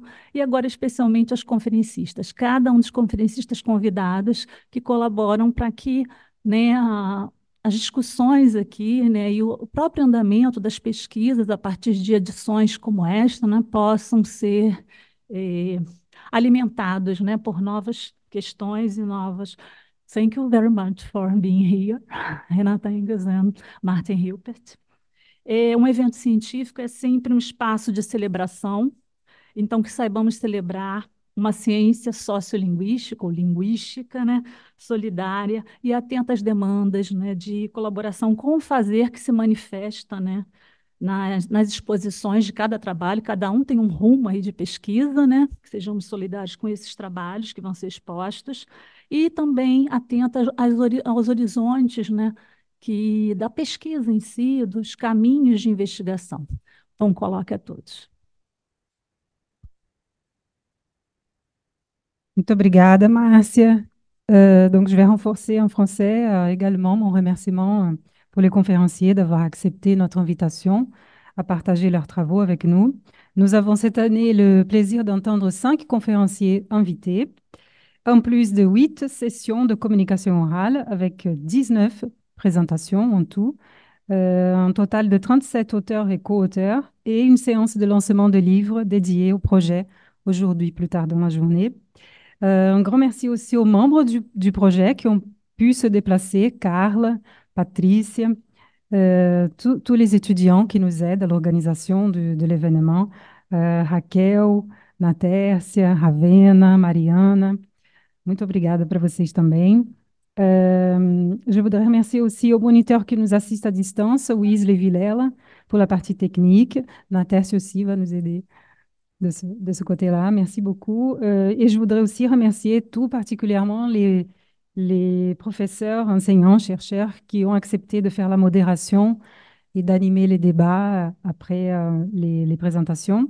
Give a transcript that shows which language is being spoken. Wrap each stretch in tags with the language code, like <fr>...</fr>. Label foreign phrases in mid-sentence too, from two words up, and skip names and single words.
<pt>E agora, especialmente, aos conferencistas, cada um dos conferencistas convidados que colaboram para que, né, as discussões aqui, né, e o próprio andamento das pesquisas a partir de edições como esta, né, possam ser alimentados, né, por novas questões e novas.</pt> <en>Thank you very much for being here, Renata Enges and Martin Hilpert.</en> <pt>Um evento científico é sempre um espaço de celebração, então que saibamos celebrar uma ciência sociolinguística ou linguística, né, solidária e atenta às demandas, né, de colaboração com o fazer que se manifesta, né, nas exposições de cada trabalho. Cada um tem um rumo aí de pesquisa, né, que sejamos solidários com esses trabalhos que vão ser expostos, e também atenta aos horizontes, né, da pesquisa em si, dos caminhos de investigação. Então, coloque a todos. Muito obrigada, Márcia.</pt> <fr>Donc, je vais renforcer en français également mon remerciement pour les conférenciers d'avoir accepté notre invitation à partager leurs travaux avec nous. Nous avons cette année le plaisir d'entendre 5 conférenciers invités, en plus de 8 sessions de communication orale avec 19 présentations en tout, un total de 37 auteurs et co-auteurs et une séance de lancement de livres dédiée au projet aujourd'hui, plus tard dans la journée. Un grand merci aussi aux membres du projet qui ont pu se déplacer, Carla, Patricia, tous les étudiants qui nous aident à l'organisation de l'événement, Raquel, Natércia, Ravena, Mariana.</fr> <pt>Muito obrigada para vocês também.</pt> <fr>Je voudrais remercier aussi au moniteur qui nous assiste à distance, Weasley Villela, pour la partie technique. Natércia aussi va nous aider de ce côté-là. Merci beaucoup. Et je voudrais aussi remercier tout particulièrement les professeurs, enseignants, chercheurs qui ont accepté de faire la modération et d'animer les débats après les présentations.</fr>